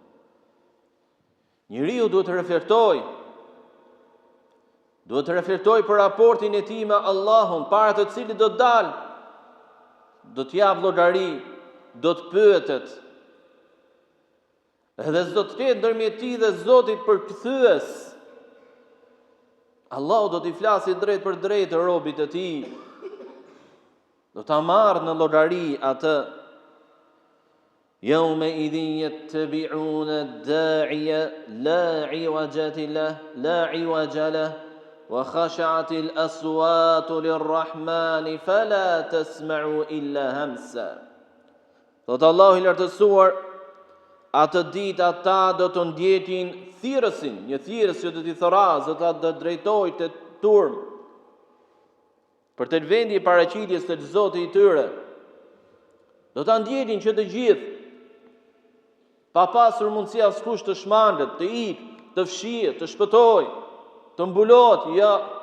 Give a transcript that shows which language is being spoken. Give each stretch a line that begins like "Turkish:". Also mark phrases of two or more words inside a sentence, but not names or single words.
Albanian: Njeriu duhet të reflektojë. Duhet të reflektojë për raportin e tij me Allahun, para të cilit do të dalë, do të jap llogari, do të pyetet. Edhe s'do të ketë ndërmjet tij dhe Zotit përkthyes. Allahu do t'i flasë drejt për drejt robit të tij. Do ta marrë në llogari atë.
Arabic: يومئذ يتبعون الداعي لا عوج له وخشعت الأصوات للرحمن فلا تسمع إلا همسا.
Albanian: Thot Allahu i lartësuar, atë ditë ata do të ndjekin thirrësin, një thirrës që do t'i thorazë, do të drejtojë te turm për të vendi i paraqitjes të Zotit i tyre. Do ta ndjekin që të gjithë, pa pasur mundësi askush të shmandet, të ikë, të fshihet, të shpëtojë, të mbulot, ja.